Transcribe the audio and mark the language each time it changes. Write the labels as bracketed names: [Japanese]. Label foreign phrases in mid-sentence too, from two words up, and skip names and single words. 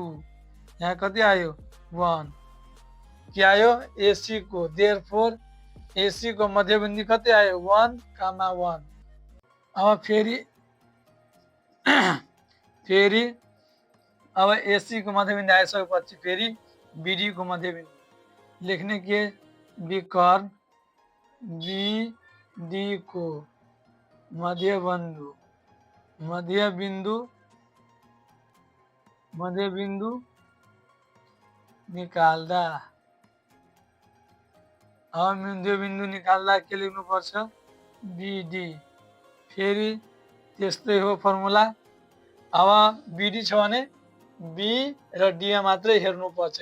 [Nepali] यहाँ कति आयो 1। के आयो एसी को। देयरफोर एसी को मध्यबिन्दु कति आयो 1, 1। अब फेरि अब एसी को मध्यबिन्दु आइसकेपछि फेरि बीडी को मध्यबिन्दु लेख्ने के बी कर्ण, बी डी को मध्य बिंदु, मध्य बिंदु, मध्य बिंदु निकाल्दा। अब मध्य बिंदु निकाल्दा के लेख्नुपर्छ बीडी। फेरि त्यस्तै हो फर्मुला। अब बीडी छ भने बी र डी मात्रै हेर्नुपर्छ।